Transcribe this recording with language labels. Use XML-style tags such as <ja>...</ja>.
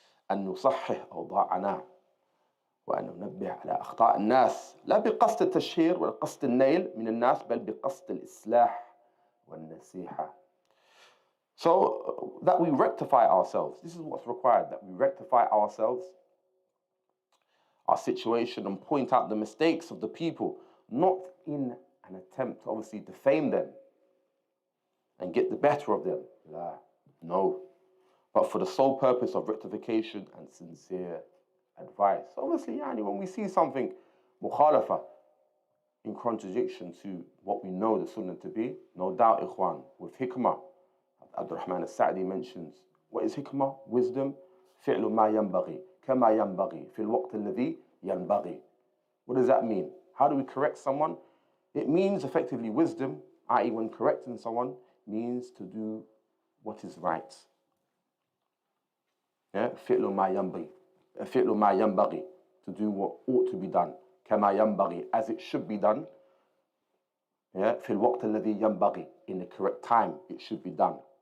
<ar>أن نصحح أوضاعنا وأن ننبه على أخطاء الناس, لا بقصد التشهير ولا قصد النيل من الناس, بل بقصد الإصلاح والنصيحة.</ar> <en>So that we rectify ourselves. This is what's required, that we rectify ourselves, our situation, and point out the mistakes of the people, not in an attempt to obviously defame them and get the better of them. No. But for the sole purpose of rectification and sincere advice. Obviously, when we see something mukhalafa, in contradiction to what we know the sunnah to be, no doubt, ikhwan, with hikmah, Abdul Rahman al-Sa'di mentions, what is hikmah? Wisdom.</en> <ar>فعل ما ينبغي كما ينبغي في الوقت الذي ينبغي.</ar> <en>What does that mean? How do we correct someone? It means effectively wisdom, i.e. when correcting someone, means to do what is right.</en> <ar>فعل ما ينبغي, فعل ما ينبغي,</ar> <en>to do what ought to be done.</en> <ar>كما ينبغي,</ar> <en>as it should be done.</en> <ar>في الوقت الذي ينبغي,</ar> <en>in the correct time it should be done.</en>